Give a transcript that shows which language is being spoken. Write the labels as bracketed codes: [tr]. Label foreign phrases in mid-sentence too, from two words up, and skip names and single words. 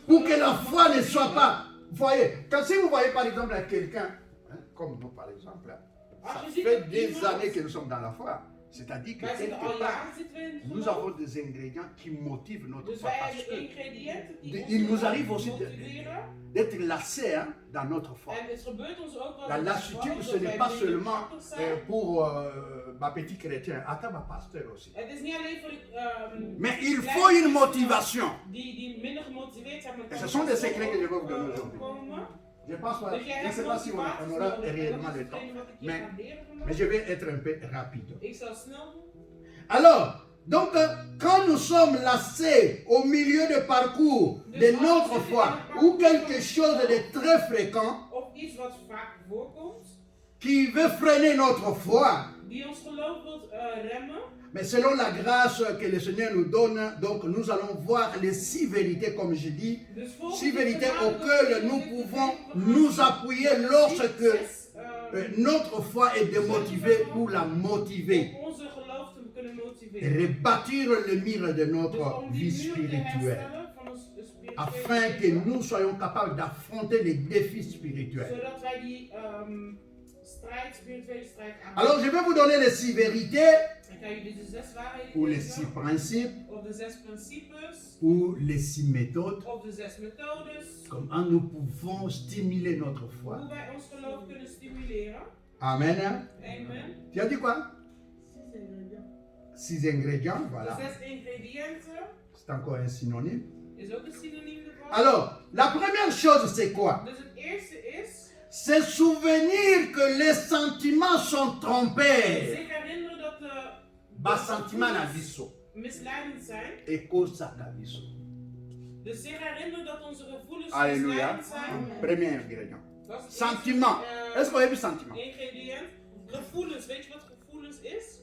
[fr] Pour que [nl] geloof [fr] la foi ne soit pas. Vous voyez, quand si vous voyez par exemple à quelqu'un, comme nous par exemple, ça fait des années que nous sommes dans la foi. C'est-à-dire que [nl] Wij zitten al [fr] quelque part, [nl] jaren zitten we in het [fr] nous [nl] geloof. [fr] avons des ingrédients qui motivent notre [nl] Dus [fr] foi. [nl] wij [fr] Parce [nl] hebben [fr] que [nl] ingrediënten die [fr] il [nl] ons [fr] nous arrive aussi [nl] motiveren. [fr] d'être lassés dans notre foi. [nl] En het gebeurt ons ook wel [fr] La [nl] eens [fr] lassitude, [nl] dat [fr] ce n'est [nl] wij [fr] pas [nl] minder [fr] seulement [nl] krachtig zijn. [fr] pour ma petite chrétienne, attends ma pasteur aussi. [nl] Het is niet alleen voor [fr] Mais il faut une motivation. [nl] die minder gemotiveerd zijn. [fr] Et ce sont des secrets que je vais vous donner aujourd'hui. [nl] Komen. [fr] Je pense pas, [nl] Dus jij [fr] je ne [nl] hebt [fr] sais pas si [nl] motivatie [fr] on aura [nl] nodig. En [fr] réellement [nl] dat is [fr] le temps. [nl] hetgene wat ik je [fr] Mais, [nl] ga leren vandaag. [fr] mais je vais être un peu rapide. [nl] Ik zal snel doen. [fr] Alors, donc, quand nous sommes lassés au milieu du parcours de notre foi, ou quelque chose de très fréquent [nl] Of iets wat vaak voorkomt, [fr] qui veut freiner notre foi, [nl] die ons geloof wilt remmen. [fr] mais selon la grâce que le Seigneur nous donne, donc nous allons voir les 6 vérités, comme je dis, [nl] Dus volgens [fr] 6 [nl] de [fr] vérités [nl] genade [fr] auxquelles [nl] dat [fr] nous [nl] we [fr] pouvons [nl] dit [fr] nous appuyer lorsque [nl] zes, [fr] notre foi est démotivée pour la motiver. [nl] om onze geloof te kunnen [fr] Et [nl] motiveren. [fr] rebâtir le mur de [nl] Dus [fr] notre [nl] om die [fr] vie [nl] muur te [fr] spirituelle, [nl] herstellen van ons spirituele [fr] afin que [nl] leven, [fr] nous soyons capables d'affronter les défis spirituels. [nl] zodat wij die spirituele strijd aan. [fr] Alors je vais vous donner les 6 vérités, [nl] Ik ga jullie de 6 waarheden [fr] ou les 6 [nl] geven, [fr] principes, [nl] of de 6 principes, [fr] ou les 6 méthodes, [nl] of de 6 methodes, [fr] comment nous pouvons stimuler notre foi. [nl] hoe wij ons geloof kunnen stimuleren. [fr] Amen. [nl] Amen. [fr] Tu as dit quoi? 6 ingrédients, [nl] De [fr] voilà. [nl] 6 ingrediënten [fr] C'est encore un synonyme. [nl] is ook een synoniem ervan. [fr] Alors, la première chose, c'est quoi? [nl] Dus het eerste is [fr] C'est souvenir que les sentiments sont trompeurs. [nl] zich herinneren dat de [ln] Bas sentiment na biso. [nl] misleidend zijn. [ln] Ekosaka biso. [nl] Dus zich herinneren dat onze gevoelens [fr] Alléluia. [nl] misleidend zijn. [fr] Premier ingrédient. [nl] Dat is het [fr] Sentiment. [nl] eerste, [fr] Est-ce qu'on a vu sentiment? [nl] ingrediënt. Gevoelens. Weet je wat gevoelens is?